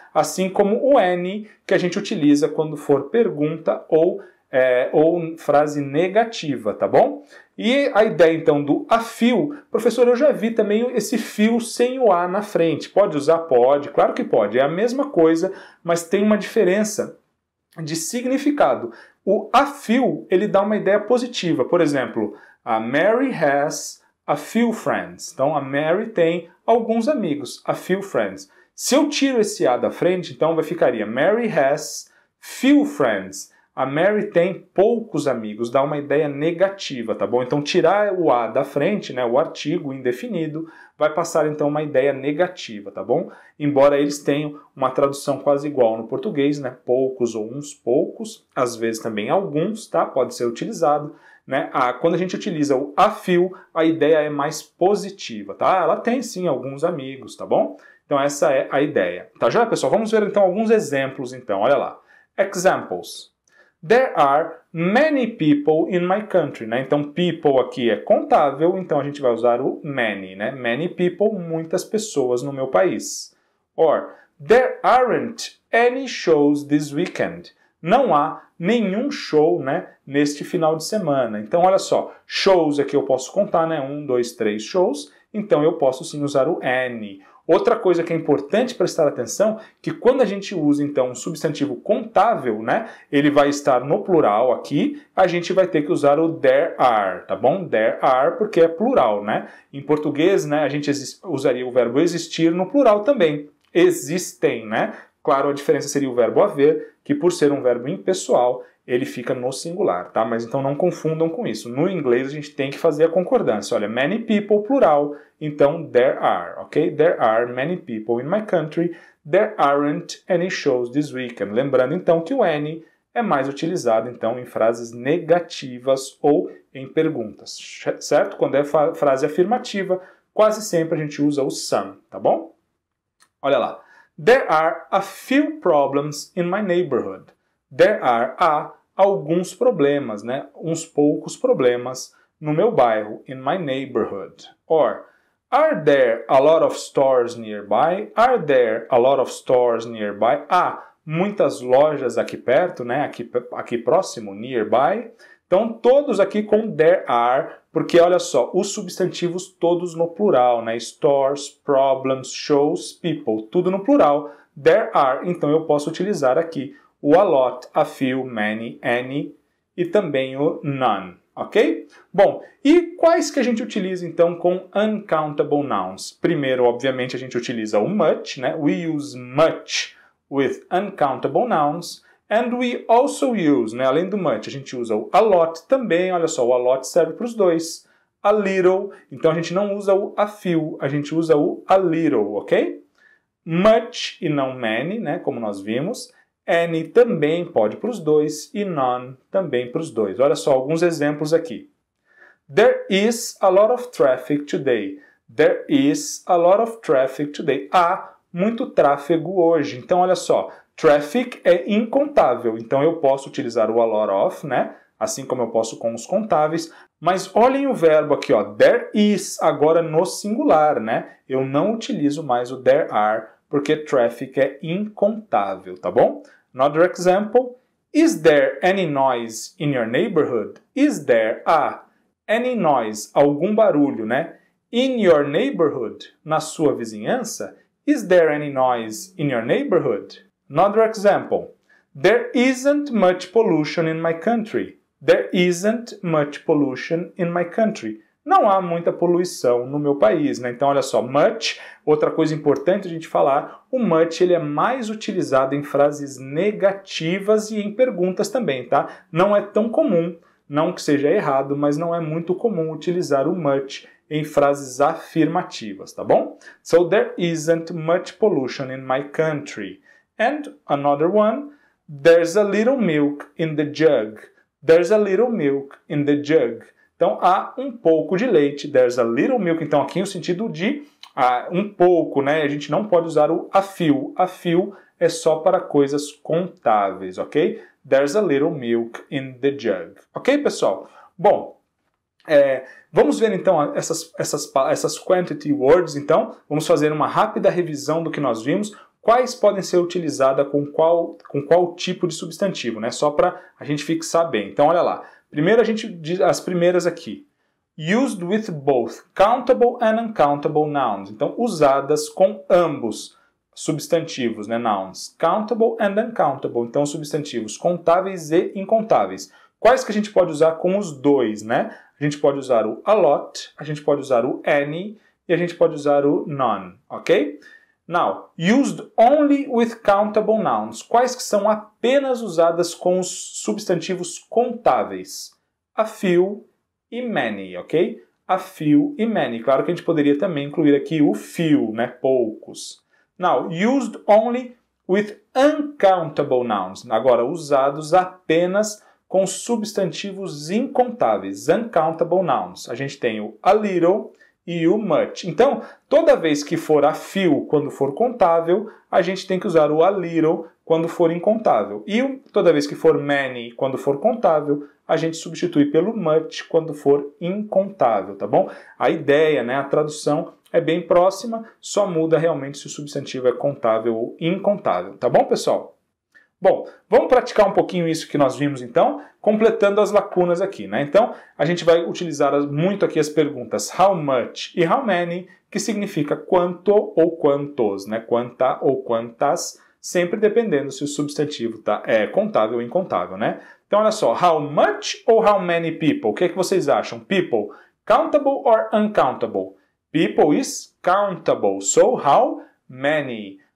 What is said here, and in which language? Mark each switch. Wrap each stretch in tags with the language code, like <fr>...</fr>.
<pt>Assim como o any, que a gente utiliza quando for pergunta ou frase negativa, tá bom? E a ideia, então, do a few, professor, eu já vi também esse few sem o a na frente. Pode usar? Pode, claro que pode. É a mesma coisa, mas tem uma diferença de significado. O a few, ele dá uma ideia positiva. Por exemplo,</pt> <en>a Mary has a few friends.</en> <pt>Então, a Mary tem alguns amigos,</pt> <en>a few friends.</en> <pt>Se eu tiro esse a da frente, então ficaria</pt> <en>Mary has few friends.</en> <pt>A Mary tem poucos amigos, dá uma ideia negativa, tá bom? Então, tirar o a da frente, né, o artigo indefinido, vai passar então uma ideia negativa, tá bom? Embora eles tenham uma tradução quase igual no português, né? Poucos ou uns poucos, às vezes também alguns, tá? Pode ser utilizado, né? Quando a gente utiliza o a few, a ideia é mais positiva, tá? Ela tem sim alguns amigos, tá bom? Então essa é a ideia. Tá joia, pessoal? Vamos ver então alguns exemplos então, olha lá.</pt> <en>Examples. There are many people in my country, né?</en> <pt>Então, people aqui é contável, então a gente vai usar o many, né?</pt> <en>Many people,</en> <pt>muitas pessoas no meu país.</pt> <en>Or, there aren't any shows this weekend.</en> <pt>Não há nenhum show, né, neste final de semana. Então, olha só, shows aqui eu posso contar, né? 1, 2, 3 shows. Então, eu posso sim usar o any. Outra coisa que é importante prestar atenção, que quando a gente usa, então, um substantivo contável, né, ele vai estar no plural aqui, a gente vai ter que usar o there are, tá bom? There are, porque é plural, né? Em português, né, a gente usaria o verbo existir no plural também. Existem, né? Claro, a diferença seria o verbo haver, que por ser um verbo impessoal, ele fica no singular, tá? Mas então não confundam com isso. No inglês a gente tem que fazer a concordância. Olha, many people, plural, então there are, ok?</pt> <en>There are many people in my country. There aren't any shows this weekend.</en> <pt>Lembrando então que o any é mais utilizado então em frases negativas ou em perguntas, certo? Quando é frase afirmativa, quase sempre a gente usa o some, tá bom? Olha lá.</pt> <en>There are a few problems in my neighborhood.</en> <pt>There are alguns problemas, né? Uns poucos problemas no meu bairro,</pt> <en>in my neighborhood. Or, are there a lot of stores nearby? Are there a lot of stores nearby?</en> <pt>Há muitas lojas aqui perto, né? Aqui próximo, nearby. Então, todos aqui com there are, porque olha só, os substantivos todos no plural, né? Stores, problems, shows, people, tudo no plural. There are, então eu posso utilizar aqui o a lot, a few, many, any e também o none, ok? Bom, e quais que a gente utiliza então com uncountable nouns? Primeiro, obviamente, a gente utiliza o much, né?</pt> <en>We use much with uncountable nouns. And we also use,</en> <pt>né, além do much, a gente usa o a lot também, olha só, o a lot serve para os dois. A little, então a gente não usa o a few, a gente usa o a little, ok? Much e não many, né, como nós vimos. Any também pode para os dois e none também para os dois. Olha só alguns exemplos aqui.</pt> <en>There is a lot of traffic today. There is a lot of traffic today.</en> <pt>Há muito tráfego hoje. Então, olha só, traffic é incontável. Então, eu posso utilizar o a lot of, né? Assim como eu posso com os contáveis. Mas olhem o verbo aqui, ó. There is, agora no singular, né? Eu não utilizo mais o there are, porque traffic é incontável, tá bom?</pt> <en>Another example. Is there any noise in your neighborhood? Is there any noise,</en> <pt>algum barulho,</pt> <en>né? In your neighborhood,</en> <pt>na sua vizinhança.</pt> <en>Is there any noise in your neighborhood? Another example. There isn't much pollution in my country. There isn't much pollution in my country.</en> <pt>Não há muita poluição no meu país, né? Então, olha só, much, outra coisa importante a gente falar, o much ele é mais utilizado em frases negativas e em perguntas também, tá? Não é tão comum, não que seja errado, mas não é muito comum utilizar o much em frases afirmativas, tá bom?</pt> <en>So, there isn't much pollution in my country. And another one, there's a little milk in the jug. There's a little milk in the jug.</en> <pt>Então, há um pouco de leite.</pt> <en>There's a little milk.</en> <pt>Então, aqui no sentido de um pouco, né? A gente não pode usar o a few. A few é só para coisas contáveis, ok?</pt> <en>There's a little milk in the jug.</en> <pt>Ok, pessoal? Bom, vamos ver então essas quantity words, então. Vamos fazer uma rápida revisão do que nós vimos. Quais podem ser utilizadas com qual tipo de substantivo, né? Só para a gente fixar bem. Então, olha lá. Primeiro a gente diz as primeiras aqui.</pt> <en>Used with both countable and uncountable nouns.</en> <pt>Então, usadas com ambos substantivos, né?</pt> <en>Nouns. Countable and uncountable.</en> <pt>Então, substantivos contáveis e incontáveis. Quais que a gente pode usar com os dois, né? A gente pode usar o a lot, a gente pode usar o any e a gente pode usar o none, ok?</pt> <en>Now, used only with countable nouns.</en> <pt>Quais que são apenas usadas com os substantivos contáveis? A few e many, ok? A few e many. Claro que a gente poderia também incluir aqui o few, né? Poucos.</pt> <en>Now, used only with uncountable nouns.</en> <pt>Agora, usados apenas com substantivos incontáveis.</pt> <en>Uncountable nouns.</en> <pt>A gente tem o a little e o much. Então, toda vez que for a few quando for contável, a gente tem que usar o a little quando for incontável. E toda vez que for many quando for contável, a gente substitui pelo much quando for incontável, tá bom? A ideia, né, a tradução é bem próxima, só muda realmente se o substantivo é contável ou incontável, tá bom, pessoal? Bom, vamos praticar um pouquinho isso que nós vimos então, completando as lacunas aqui, né? Então, a gente vai utilizar muito aqui as perguntas how much e how many, que significa quanto ou quantos, né? Quanta ou quantas, sempre dependendo se o substantivo é contável ou incontável, né? Então, olha só, how much ou how many people? O que é que vocês acham?</pt> <en>People, countable or uncountable? People is countable, so how many?</en>